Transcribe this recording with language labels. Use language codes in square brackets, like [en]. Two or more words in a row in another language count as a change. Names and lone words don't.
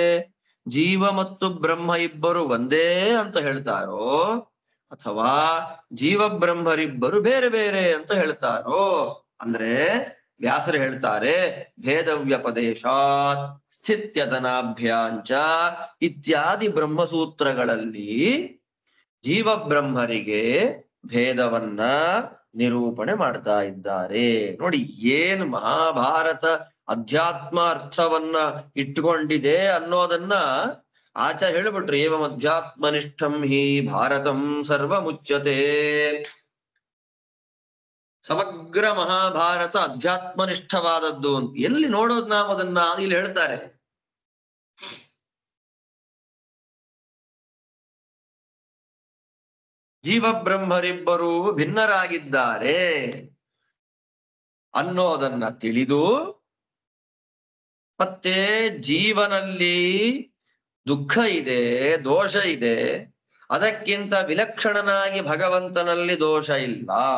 [kn] ಜೀವ ಮತ್ತು ಬ್ರಹ್ಮ ಇಬ್ಬರು ಒಂದೇ ಅಂತ ಹೇಳ್ತಾರೋ ಅಥವಾ ಜೀವ ಬ್ರಹ್ಮರಿಬ್ಬರು ಬೇರೆ ಬೇರೆ ಅಂತ ಹೇಳ್ತಾರೋ ಅಂದ್ರೆ ವ್ಯಾಸರು ಹೇಳ್ತಾರೆ [sa] ಭೇದ ವ್ಯಪದೇಶಾತ್ ಸ್ಥಿತ್ಯತನಾಭ್ಯಾಂಚ [kn] ಇತ್ಯಾದಿ ಬ್ರಹ್ಮಸೂತ್ರಗಳಲ್ಲಿ ಜೀವ ಬ್ರಹ್ಮರಿಗೆ ಭೇದವನ್ನ ನಿರೂಪಣೆ ಮಾಡ್ತಾ ಇದ್ದಾರೆ. ನೋಡಿ ಏನ್ ಮಹಾಭಾರತ ಅಧ್ಯಾತ್ಮ ಅರ್ಥವನ್ನ ಇಟ್ಟುಕೊಂಡಿದೆ ಅನ್ನೋದನ್ನ ಆಚಾರ್ಯ ಹೇಳ್ಬಿಟ್ರು. [sa] ಏವಂ ಅಧ್ಯಾತ್ಮನಿಷ್ಠಂ ಹಿ ಭಾರತಂ ಸರ್ವಮುಚ್ಯತೆ. [kn] ಸಮಗ್ರ ಮಹಾಭಾರತ ಅಧ್ಯಾತ್ಮನಿಷ್ಠವಾದದ್ದು ಅಂತ ಎಲ್ಲಿ ನೋಡೋದು ನಾವು ಅದನ್ನ? ಇಲ್ಲಿ ಹೇಳ್ತಾರೆ. ಜೀವ ಬ್ರಹ್ಮರಿಬ್ಬರು ಭಿನ್ನರಾಗಿದ್ದಾರೆ ಅನ್ನೋದನ್ನ ತಿಳಿದು ಮತ್ತೆ ಜೀವನಲ್ಲಿ ದುಃಖ ಇದೆ, ದೋಷ ಇದೆ, ಅದಕ್ಕಿಂತ ವಿಲಕ್ಷಣನಾಗಿ ಭಗವಂತನಲ್ಲಿ ದೋಷ ಇಲ್ಲ.